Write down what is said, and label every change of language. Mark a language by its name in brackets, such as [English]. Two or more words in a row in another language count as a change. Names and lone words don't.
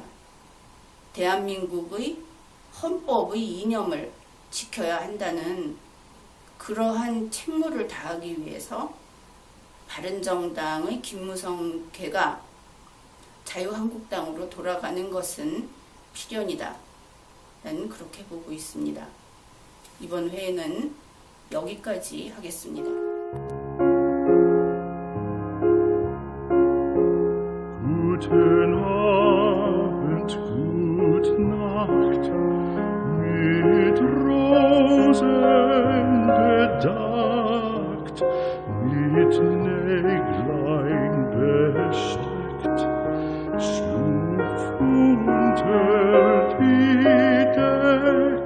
[Korean] 대한민국의 헌법의 이념을 지켜야 한다는 그러한 책무를 다하기 위해서 바른정당의 김무성계가 자유한국당으로 돌아가는 것은 필연이다. 나는 그렇게 보고 있습니다. 이번 회에는 여기까지 하겠습니다. 구제나 [German] Gut Nacht, mit Rosen bedeckt, mit Näglein besteckt, schlupf unter die Deck.